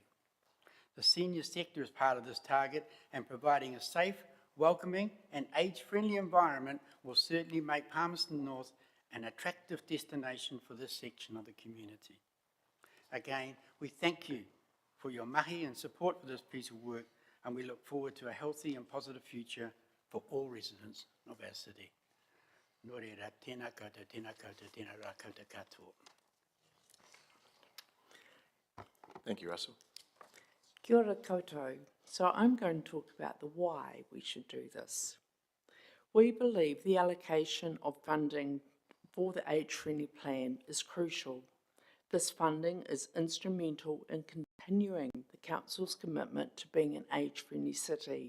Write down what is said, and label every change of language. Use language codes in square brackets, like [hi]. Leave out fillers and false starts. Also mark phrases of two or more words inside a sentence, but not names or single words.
[en] The senior sector is part of this target, and providing a safe, welcoming and age-friendly environment will certainly make Palmerston North an attractive destination for this section of the community. Again, we thank you for your mahi and support for this piece of work, and we look forward to a healthy and positive future for all residents of our city. [mi] Nō reira, tēnā koutou, tēnā koutou, tēnā rā koutou katoa. [en] Thank you, Russell. [mi] Kia ora koutou. [en] So I'm going to talk about the why we should do this. We believe the allocation of funding for the age-friendly plan is crucial. This funding is instrumental in continuing the Council's commitment to being an age-friendly city.